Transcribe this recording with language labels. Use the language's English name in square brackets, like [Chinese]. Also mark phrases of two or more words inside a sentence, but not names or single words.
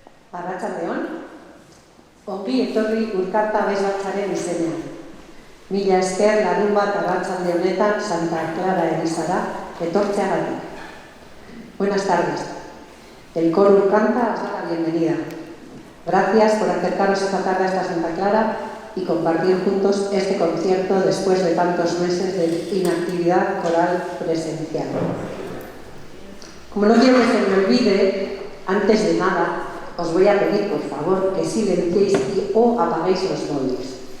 [Basque] Arratsaldeon, ongi etorri Urkarta Abesbatzaren izenean. Mila esker larunbat arratsalde honetan Santa Clara Elizara etortzeagatik. [Spanish] Buenas tardes. El coro Urkanta os da la bienvenida. Gracias por acercaros esta tarde hasta Santa Clara y compartir juntos este concierto después de tantos meses de inactividad coral presencial. Como no quiero que se me olvide, antes de nada, os voy a pedir, por favor, que silenciéis o apaguéis los móviles.